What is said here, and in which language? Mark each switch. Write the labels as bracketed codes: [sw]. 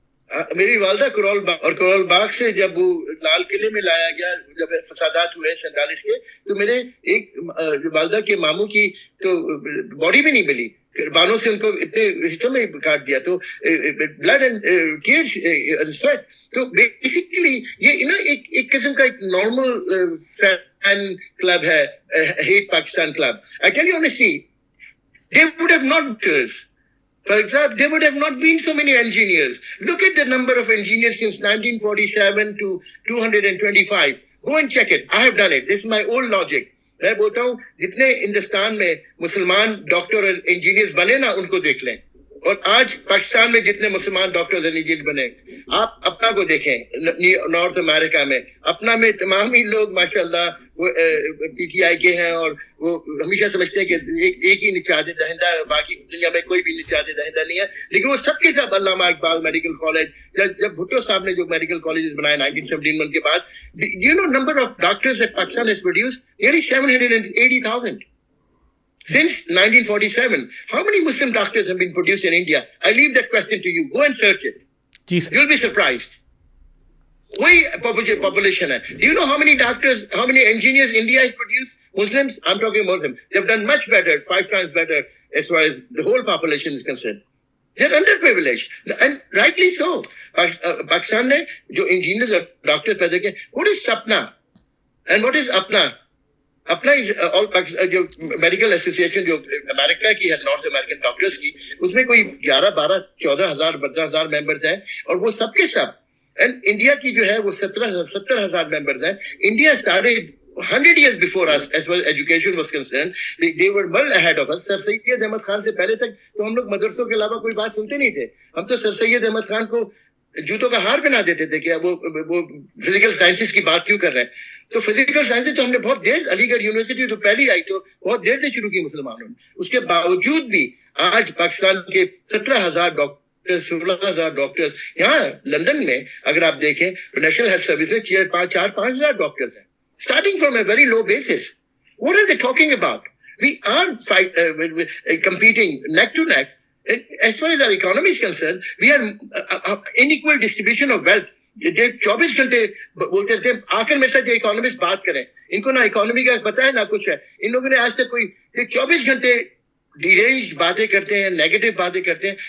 [ur] میری والدہ کرول باغ, اور کرول باغ سے جب وہ لال قلعے میں لایا گیا جب فسادات ہوئے 47 کے, تو میرے ایک والدہ کے ماموں کی تو باڈی بھی نہیں ملی, بانوں سے ان کو اتنے حصوں میں کاٹ دیا, تو [en] Blood and tears sweat. [ur] تو بیسیکلی یہ نا ایک قسم کا ایک نارمل فین کلب ہے, heat Pakistan club. [en] I tell you honestly, they would have not, for example, there would have not been so many engineers. Look at the number of engineers since 1947 to 225. Go and check it. I have done it. This is my old logic. [ur] میں بولتا ہوں جتنے ہندوستان میں مسلمان doctor اور engineer بنے نا ان کو دیکھ لیں, اور آج پاکستان میں جتنے مسلمان ڈاکٹر اور انجینئر بنے, آپ اپنا کو دیکھیں نارتھ امریکہ میں, اپنا میں تمام ہی لوگ ماشاءاللہ وہ پی ٹی آئی کے ہیں, اور وہ ہمیشہ سمجھتے ہیں کہ ایک ہی نجات دہندہ ہے, باقی دنیا میں کوئی بھی نجات دہندہ نہیں ہے. لیکن وہ سب کے ساتھ علامہ اقبال میڈیکل کالج, جب بھٹو صاحب نے جو میڈیکل کالجز بنائے 1971 کے بعد, [en] you know number of doctors that Pakistan has produced, nearly 780,000 since 1947. How many Muslim doctors have been produced in India? I leave that question to you. Go and search it. You'll be surprised. [ur] وہی population ہے. [en] Do you know how many doctors, how many engineers India has produced? Muslims, I'm talking about them. They've done much better, 5 times better as far as the whole population is concerned. They're underprivileged, and rightly so. [ur] Pakistan نے جو engineers اور doctors پیدا کیے, [en] what is Sapna and what is Apna? [ur] اپنا جو medical association جو امریکہ کی ہے, نارتھ امریکن ڈاکٹرز کی, اس میں کوئی 11, 12, 14,000, 15,000 ممبرز ہیں, اور وہ سب کے سب. اینڈ انڈیا کی جو ہے وہ 70,000 ممبرز ہیں. [en] India started 100 years before us as well as education was concerned. They were well ahead of us. [ur] سر سید احمد خان سے پہلے تک تو ہم لوگ مدرسوں کے علاوہ کوئی بات سنتے نہیں تھے. ہم تو سر سید احمد خان کو جوتوں کا ہار پہنا دیتے تھے کہ وہ فزیکل سائنسز کی بات کیوں کر رہے ہیں. تو فزیکل سائنس تو ہم نے بہت دیر, علی گڑھ یونیورسٹی تو پہلی آئی تو بہت دیر سے شروع کی مسلمانوں نے. اس کے باوجود بھی آج پاکستان کے 17,000 ڈاکٹر, 16,000 ڈاکٹر, یہاں لندن میں اگر آپ دیکھیں نیشنل ہیلتھ سروس میں 4-5,000 ڈاکٹرز ہیں, [en] Starting from a very low basis. What are they talking about? We are competing neck to neck. As far as our economy is concerned, we are unequal distribution of wealth. [ur] 24 گھنٹے بولتے تھے, آ کر میرے ساتھ جو economist بات کریں, ان کو نہ اکانومی کا پتہ ہے نہ کچھ ہے. ان لوگوں نے آج تک کوئی 24 گھنٹے ڈیرینجڈ باتیں کرتے ہیں, نیگیٹو باتیں کرتے ہیں.